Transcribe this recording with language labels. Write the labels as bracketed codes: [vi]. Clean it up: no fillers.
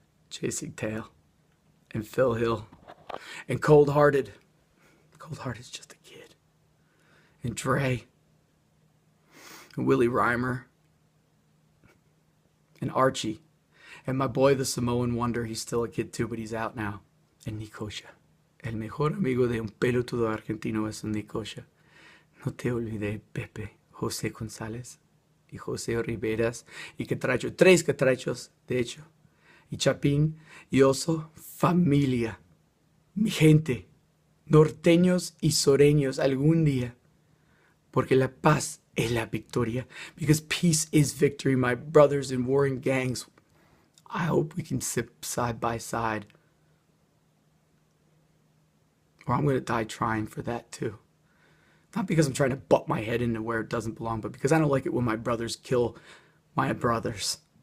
[en] Chasing Tail. And Phil Hill. And Cold Hearted. Cold Hearted's just a kid. And Dre. And Willie Reimer. And Archie. And my boy, the Samoan Wonder, he's still a kid too, but he's out now. And Nicosia. [es] El mejor amigo de un pelotudo argentino es un Nicosia. No te olvides, Pepe, José González, y José Riveras, y Catracho, 3 Catrachos, de hecho. Y Chapín, y Oso, familia. Mi gente, norteños y soreños algún día. Porque la paz es la victoria. [en] Because peace is victory, my brothers in warring gangs. I hope we can sit side by side. Or I'm going to die trying for that too. Not because I'm trying to butt my head into where it doesn't belong, but because I don't like it when my brothers kill my brothers.